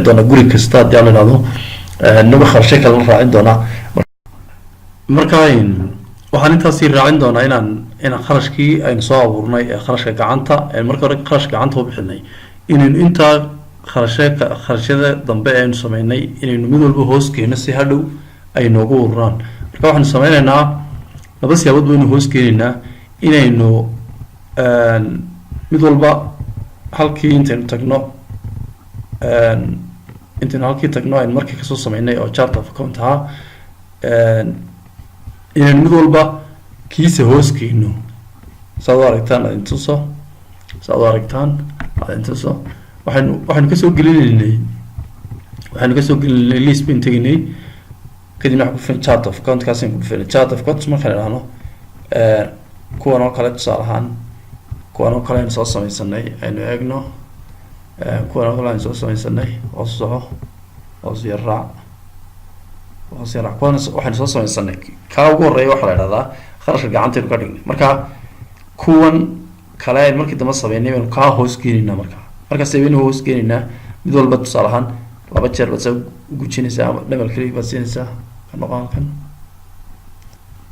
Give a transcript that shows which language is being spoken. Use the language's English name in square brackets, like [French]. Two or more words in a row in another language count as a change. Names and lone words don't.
[Somali] doona guri kasta hadii la yiraahdo naga kharashe kala raacin doona marka waxaan intaas raacin doonaa inaan kharashkii aynu soo abuurnay ee kharashka gacanta marka hore kharashka gacanta u bixinay inaynu intaa kharashada dambe aynu sameynay inaynu mid walba hoos keeno si hadhow ay noogu ururaan marka waxaanu sameynaynaa laba siyaabood baynu hoos keenaynaa inaynu mid walba halkii intaynu tagno aynu markii kasoo sameynay oo [English] chart of account [Somali] ahaa inaynu mid walba kiisa hoos keeno saad u aragtaan waxaynu kasoo gelinaynay list bayn teginay kadibna waxaan ku dhufan [English] chart of account [Somali] kaasaan ku dhufan [English] chart of account [Somali] markaan idhaahno kuwan oo kale tusaale ahaan kuwan oo kale aynu soo samaysanay aynu eegno kuwan oo kale aynu soo samaysanay hoos soco hoos yaraac kuwan waxaynu soo samaysanay kaa ugu horeeya waxaa la idhahdaa kharashka gacantaynu ka dhignay marka kuwan kale aynu markii dambe sameynay baynu kaa hoos keenaynaa markaas baynu hoos keenaynaa mid walba tusaale ahaan laba jeer baad soo gujinaysaa ama dhamal keliya baad siinaysaa ka noqon kan